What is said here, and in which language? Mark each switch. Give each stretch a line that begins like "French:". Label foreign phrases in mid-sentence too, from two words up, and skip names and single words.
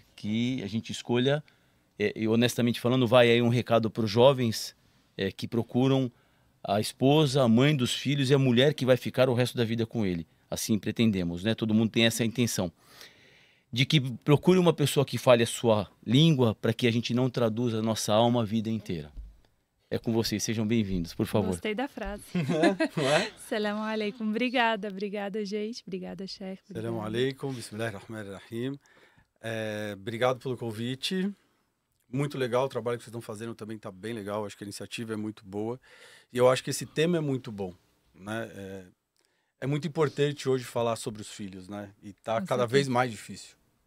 Portuguese: Que a gente escolha, e honestamente falando, vai aí um recado para os jovens que procuram a esposa, a mãe dos filhos e a mulher que vai ficar o resto da vida com ele. Assim pretendemos, né? Todo mundo tem essa intenção. De que procure uma pessoa que fale a sua língua para que a gente não traduza a nossa alma a vida inteira. É com vocês, sejam bem-vindos, por favor. Gostei da frase.
Arabic: سلام عليكم.
Portuguese: Obrigada, gente. Obrigada, Sheikh.
Arabic: سلام عليكم، بسم الله الرحمن الرحيم.
Portuguese: Obrigado pelo convite. Muito legal o trabalho que vocês estão fazendo, também está bem legal. Acho que a iniciativa é muito boa. E eu acho que esse tema é muito bom, né? É muito importante hoje falar sobre os filhos, né? E está cada vez mais difícil.